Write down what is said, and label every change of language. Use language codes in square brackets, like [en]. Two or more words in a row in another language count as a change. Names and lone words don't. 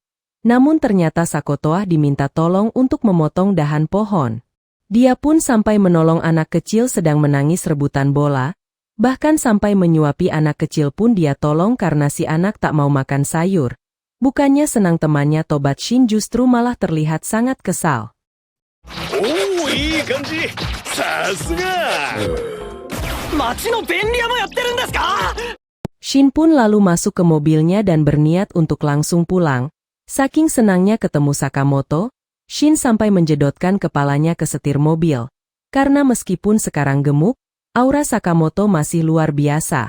[id] Namun ternyata Sakamoto diminta tolong untuk memotong dahan pohon. Dia pun sampai menolong anak kecil sedang menangis rebutan bola. Bahkan sampai menyuapi anak kecil pun dia tolong karena si anak tak mau makan sayur. Bukannya senang temannya tobat, Shin justru malah terlihat sangat kesal. [ja] Oh, いい感じ。さすが. [id] Shin pun lalu masuk ke mobilnya dan berniat untuk langsung pulang. Saking senangnya ketemu Sakamoto, Shin sampai menjedotkan kepalanya ke setir mobil. Karena meskipun sekarang gemuk, aura Sakamoto masih luar biasa.